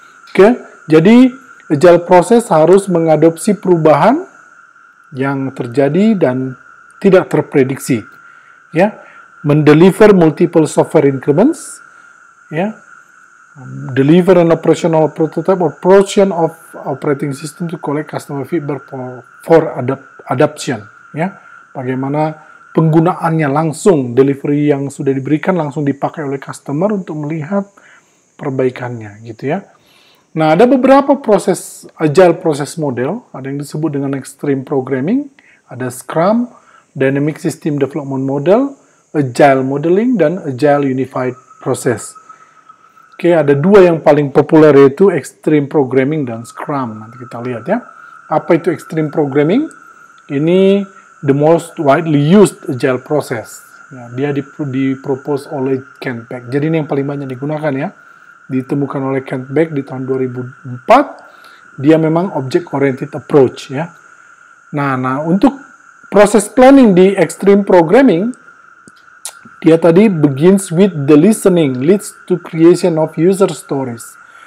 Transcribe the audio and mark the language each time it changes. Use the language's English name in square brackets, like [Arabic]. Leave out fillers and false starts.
[Indonesian] Oke, jadi agile process harus mengadopsi perubahan yang terjadi dan tidak terprediksi, ya. Mendeliver multiple software increments, ya. [English] Deliver an operational prototype or portion of operating system to collect customer feedback for adoption, ya. [Indonesian] Bagaimana penggunaannya langsung, delivery yang sudah diberikan langsung dipakai oleh customer untuk melihat perbaikannya, gitu ya. Nah, ada beberapa proses agile process model, ada yang disebut dengan extreme programming, ada Scrum, Dynamic System Development Model, Agile Modeling, dan Agile Unified Process. Oke, ada dua yang paling populer yaitu Extreme Programming dan Scrum. Nanti kita lihat, ya. Apa itu Extreme Programming? Ini [English] the most widely used agile process. [Indonesian] Ya, dia dipropose oleh Kent Beck. Jadi ini yang paling banyak digunakan, ya. Ditemukan oleh Kent Beck di tahun 2004. Dia memang object-oriented approach, ya. Nah, untuk proses planning di extreme programming, dia tadi [English] begins with the listening, leads to creation of user stories.